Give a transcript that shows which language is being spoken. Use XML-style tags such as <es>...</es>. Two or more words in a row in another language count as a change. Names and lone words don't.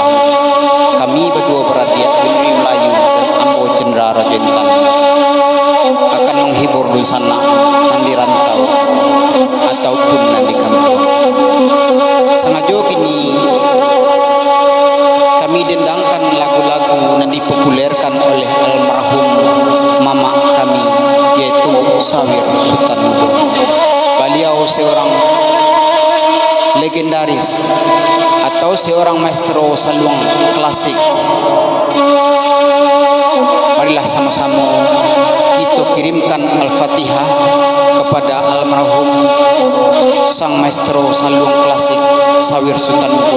<id>Kami berdua beradik Bintri Melayu dan Ambo Cendera Rajentan akan menghibur dun sana nanti rantau ataupun nanti kampung. Sengaja kini kami dendangkan lagu-lagu yang dipopulerkan oleh almarhum mama kami yaitu Sawir Sultan Mudo. Beliau seorang legendaris atau seorang maestro saluang klasik. Marilah sama-sama kita kirimkan Al-Fatihah kepada almarhum sang maestro saluang klasik Sawir Sultan Mudo.</id>